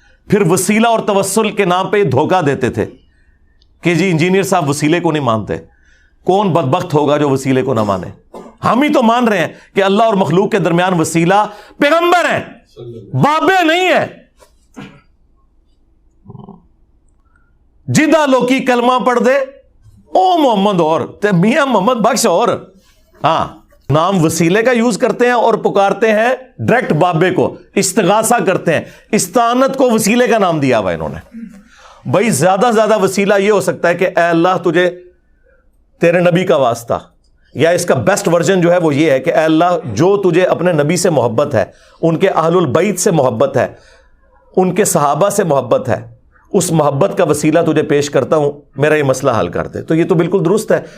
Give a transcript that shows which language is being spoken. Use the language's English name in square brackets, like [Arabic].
[Urdu] پھر وسیلہ اور توسل کے نام پہ دھوکہ دیتے تھے کہ جی انجینئر صاحب وسیلے کو نہیں مانتے. کون بدبخت ہوگا جو وسیلے کو نہ مانے؟ ہم ہی تو مان رہے ہیں کہ اللہ اور مخلوق کے درمیان وسیلہ پیغمبر ہیں، بابے نہیں ہیں. [Punjabi] جدہ لوکی کلمہ پڑھ دے او محمد اور تے میاں محمد بخش اور. [Urdu] ہاں، نام وسیلے کا یوز کرتے ہیں اور پکارتے ہیں ڈائریکٹ بابے کو، استغاثہ کرتے ہیں. استعانت کو وسیلے کا نام دیا ہوا انہوں نے. بھائی زیادہ سے زیادہ وسیلہ یہ ہو سکتا ہے کہ اے اللہ تجھے تیرے نبی کا واسطہ، یا اس کا بیسٹ ورژن جو ہے وہ یہ ہے کہ اے اللہ جو تجھے اپنے نبی سے محبت ہے، ان کے اہل البیت سے محبت ہے، ان کے صحابہ سے محبت ہے، اس محبت کا وسیلہ تجھے پیش کرتا ہوں، میرا یہ مسئلہ حل کر دے. تو یہ تو بالکل درست ہے.